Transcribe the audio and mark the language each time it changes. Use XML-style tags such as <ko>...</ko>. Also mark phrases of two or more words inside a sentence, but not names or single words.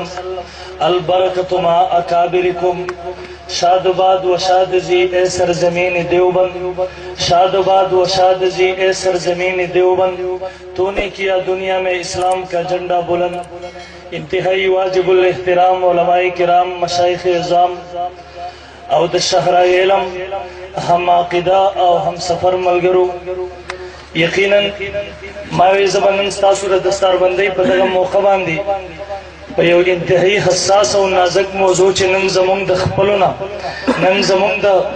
<ar>البرکت ما اکابرکم</ar> <ur>شاد باد و شاد زی اے سرزمین دیوبند شاد باد و شاد زی اے سرزمین دیوبند تو نے کیا دنیا میں اسلام کا جھنڈا بلند</ur> <ps>انتہائی واجب الاحترام علماء کرام مشایخ اعظام او د شهرای علم هم عقیده او هم سفر ملګرو یقینا ما وی زبنن تاسو د دستاربندۍ په دغه موقع باندې په یو انتهایی حساس او نازک موضوع چې نن زمونږ د خپلونه نن زمونږ د</ps>